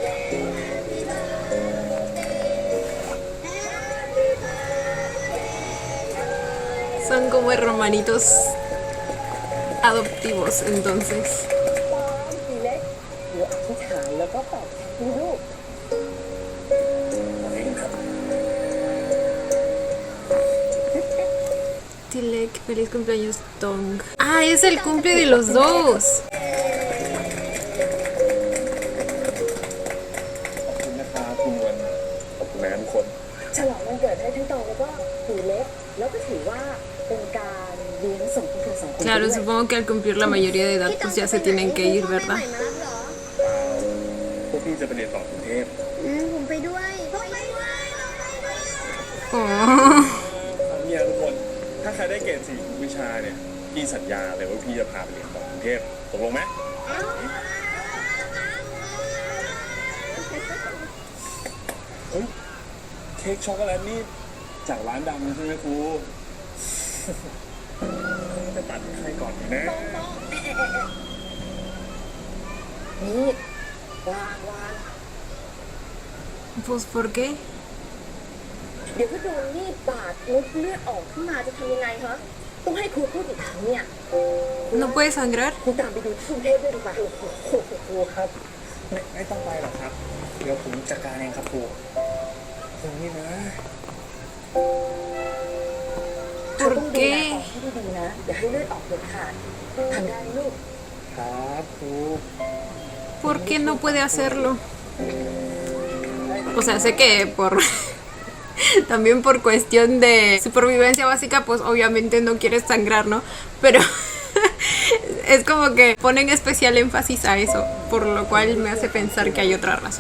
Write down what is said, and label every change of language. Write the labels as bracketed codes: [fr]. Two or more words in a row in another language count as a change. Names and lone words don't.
[es] Son como hermanitos adoptivos, entonces. Tilek, feliz cumpleaños, Tong. Ah, es el cumple de los dos. [th] ขอบคุณนะครับคุณวันขอบคุณนะทุกคน ฉลองวันเกิดให้ทั้งตองแล้วก็ถือเล็กแล้วก็ถือว่าเป็นการเลี้ยงส่งพวกเธอสองคน [es] Claro, supongo que al cumplir la mayoría de edad, pues ya se tienen que ir, ¿verdad? [th] พวกพี่จะไปเรียนต่อกรุงเทพ ผมไปด้วย Oh. เนี่ยทุกคนถ้าใครได้เกรด4ทุกวิชาเนี่ยพี่สัญญาเลยว่าพี่จะพาไปเรียนต่อกรุงเทพตกลงไหมเฮ้ยเค้กช็อกโกแลตนี่จากร้านดังใช่ไหมครูจะตัดใครก่อนดีนะ นี่วาง [es] Pues, ¿por qué? [th] เดี๋ยวถ้าโดนมีดบาดเลือดออกขึ้นมาจะทำยังไงคะต้องให้ครูพูดอีกครั้งเนี่ย [es] ¿No puede sangrar? [th] ครูตามไปดูที่กรุงเทพด้วยดีกว่า ครูครับไม่ต้องไปหรอกครับ เดี๋ยวผมจัดการเองครับครูอย่างนี้นะ เธอ [es] ¿Por [th] ต้องดูแล [es] qué? [th] ออกให้ดีๆนะอย่าให้เลือดออกเด็ดขาดทำได้ลูก ครับครู [es] ¿Por qué no puede hacerlo? O sea, sé que por... También por cuestión de supervivencia básica, pues obviamente no quieres sangrar, ¿no? Pero es como que ponen especial énfasis a eso, por lo cual me hace pensar que hay otra razón.